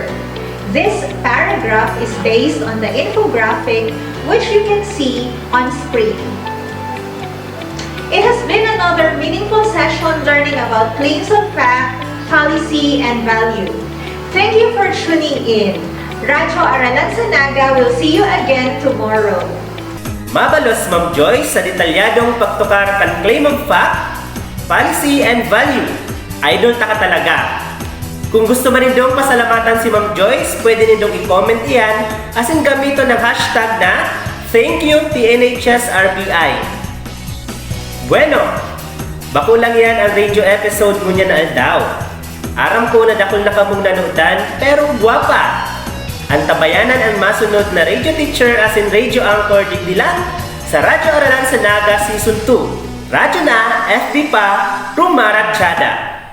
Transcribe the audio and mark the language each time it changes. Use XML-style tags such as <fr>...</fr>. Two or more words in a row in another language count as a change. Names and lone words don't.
<en>This paragraph is based on the infographic which you can see on screen. It has been another meaningful session learning about claims of fact, policy, and value. Thank you for tuning in. Radyo Aralan sa Naga will see you again tomorrow.</en> <bik>Mabalos, Ma'am Joyce, sa detalyadong pagtukar kan</bik> <en>claim of fact, policy, and value.</en> <bik>Idol ta ka talaga. Kung gusto man nindong pasalamatan si Ma'am Joyce, pwede nindong i-comment iyan asin gamito ng hashtag na</bik> <en>Thank You</en> <bik>TNHSRPI. Bueno, bako lang yan ang radio episode mo niya na aldaw. Aram ko na dakol na kamong nanutan, pero guwapa. Ang tabayanan ang masunod na</bik> <en>radio teacher as in radio anchor</en> <bik>digdilan sa Radyo Aralan sa Naga Season 2. Radyo na, FB pa, Rumaratsyada.</bik>